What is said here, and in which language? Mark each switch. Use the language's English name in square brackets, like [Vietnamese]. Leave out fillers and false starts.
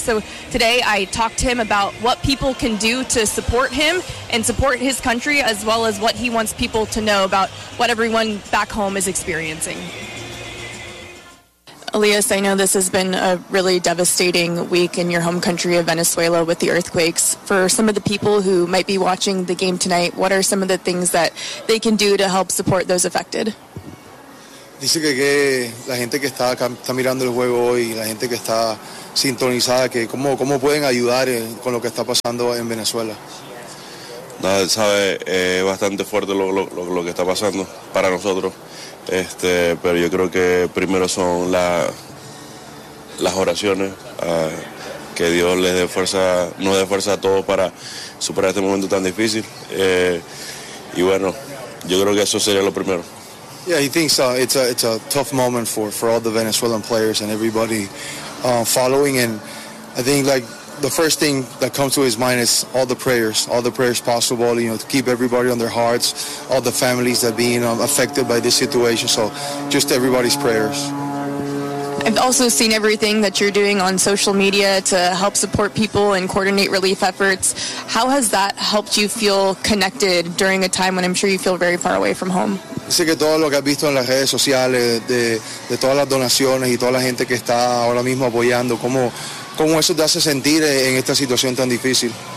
[English] So today I talked to him about what people can do to support him and support his country, as well as what he wants people to know about what everyone back home is experiencing. Elias, I know this has been a really devastating week in your home country of Venezuela with the earthquakes. For some of the people who might be watching the game tonight, what are some of the things that they can do to help support those affected? [Spanish] Dice que la gente que está mirando el juego hoy, la gente que está sintonizada, que cómo pueden ayudar con lo que está pasando en Venezuela. Nada, sabe, bastante fuerte lo que está pasando para nosotros. Pero yo creo que primero son las oraciones, que Dios les dé fuerza, nos dé fuerza a todos para superar este momento tan difícil. Y bueno, yo creo que eso sería lo primero. [English] Yeah, he thinks it's a tough moment for all the Venezuelan players and everybody following. And I think like the first thing that comes to his mind is all the prayers possible, you know, to keep everybody on their hearts, all the families that being affected by this situation. So just everybody's prayers. I've also seen everything that you're doing on social media to help support people and coordinate relief efforts. How has that helped you feel connected during a time when I'm sure you feel very far away from home? [Spanish] Dice que todo lo que has visto en las redes sociales, de todas las donaciones y toda la gente que está ahora mismo apoyando, ¿cómo eso te hace sentir en esta situación tan difícil?